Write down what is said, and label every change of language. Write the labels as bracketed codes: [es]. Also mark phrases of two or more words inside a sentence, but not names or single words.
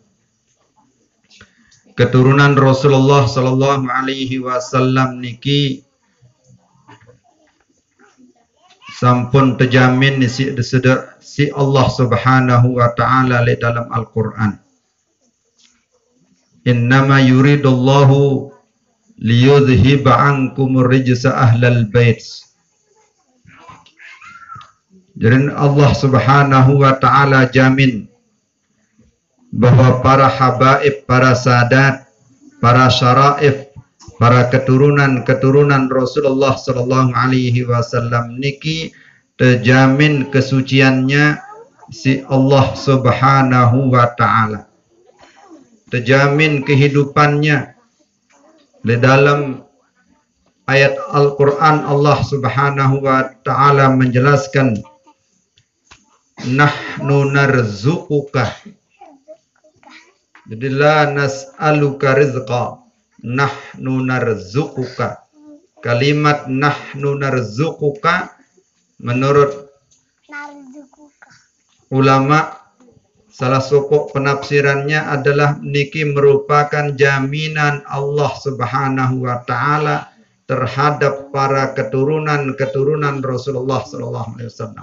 [id] Keturunan Rasulullah [ar] sallallahu alaihi wasallam [sas] niki sampun terjamin [id] si Allah [ar] Subhanahu wa taala [id] li dalam Al-Qur'an. [ar] Innama yuridullahu liyudhhiba ankumur rijsa ahlal bait. [id] Jadi Allah Subhanahu wa taala jamin bahwa para habaib, para sadat, para syaraif, para keturunan Rasulullah [ar] sallallahu alaihi wasallam [id] niki terjamin kesuciannya si Allah [ar] Subhanahu wa taala. [id] Terjamin kehidupannya. Di dalam ayat Al-Quran Allah [ar] Subhanahu wa ta'ala [id] menjelaskan, [ar] nahnu narzuquka. Jadi la nas'aluka rizqa, nahnu narzuquka. [id] Kalimat [ar] nahnu narzuquka [id] menurut ulama, salah satu penafsirannya adalah niki merupakan jaminan Allah [ar] Subhanahu wa taala [id] terhadap para keturunan Rasulullah [ar] sallallahu alaihi wasallam.